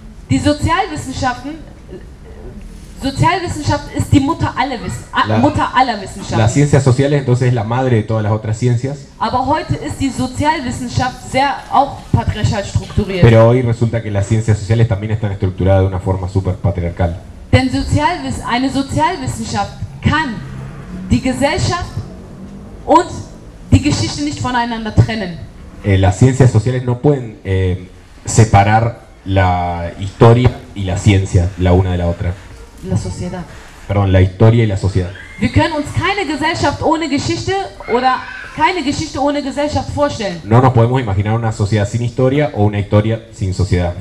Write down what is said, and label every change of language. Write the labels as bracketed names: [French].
[German] Die Sozialwissenschaften. Sozialwissenschaft ist die Mutter aller Wissenschaften. [Spanish] Las ciencias sociales entonces es la madre de todas las otras ciencias. [German] Aber heute ist die Sozialwissenschaft sehr auch patriarchal strukturiert. [Spanish] Pero hoy resulta que las ciencias sociales también están estructuradas de una forma super patriarcal. [German] Denn eine Sozialwissenschaft kann die Gesellschaft und die Geschichte nicht voneinander trennen. [Spanish] Las ciencias sociales no pueden separar la historia y la ciencia la una de la otra. La sociedad. Perdón, la historia y la sociedad. [German] Wir können uns keine Gesellschaft ohne Geschichte oder keine Geschichte ohne Gesellschaft vorstellen. [Spanish] No nos podemos imaginar una sociedad sin historia o una historia sin sociedad.